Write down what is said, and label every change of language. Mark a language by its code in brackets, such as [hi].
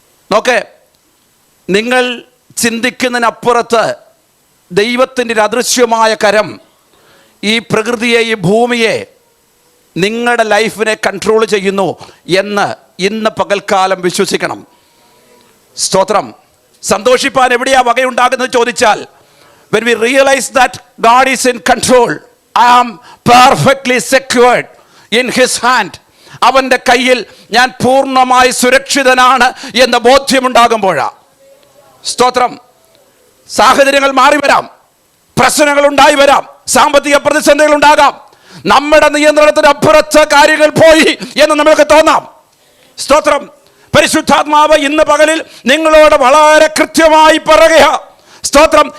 [ml] നോക്കേ, നിങ്ങൾ ചിന്തിക്കുന്നതിനപ്പുറത്ത് ദൈവത്തിൻ്റെ ഒരു അദൃശ്യമായ കരം ഈ പ്രകൃതിയെ, ഈ ഭൂമിയെ, നിങ്ങളുടെ ലൈഫിനെ കൺട്രോൾ ചെയ്യുന്നു എന്ന് ഇന്ന് പകൽക്കാലം വിശ്വസിക്കണം. സ്തോത്രം. സന്തോഷിപ്പാൻ എവിടെയാ വകയുണ്ടാകുന്നത് ചോദിച്ചാൽ, [en] when we realize that God is in control, I am perfectly secured in his hand, [ml] അവൻ്റെ കയ്യിൽ ഞാൻ പൂർണ്ണമായി സുരക്ഷിതനാണ് എന്ന ബോധ്യമുണ്ടാകുമ്പോഴാണ്. സ്തോത്രം. സാഹചര്യങ്ങൾ മാറി വരാം, പ്രശ്നങ്ങൾ ഉണ്ടായി വരാം, സാമ്പത്തിക പ്രതിസന്ധികൾ ഉണ്ടാകാം, നമ്മുടെ നിയന്ത്രണത്തിന് അപ്പുറത്ത് കാര്യങ്ങൾ പോയി എന്ന് നമുക്ക് തോന്നാം. സ്തോത്രം. പരിശുദ്ധാത്മാവ് ഇന്ന് പകലിൽ നിങ്ങളോട് വളരെ കൃത്യമായി പറയുക. സ്തോത്രം.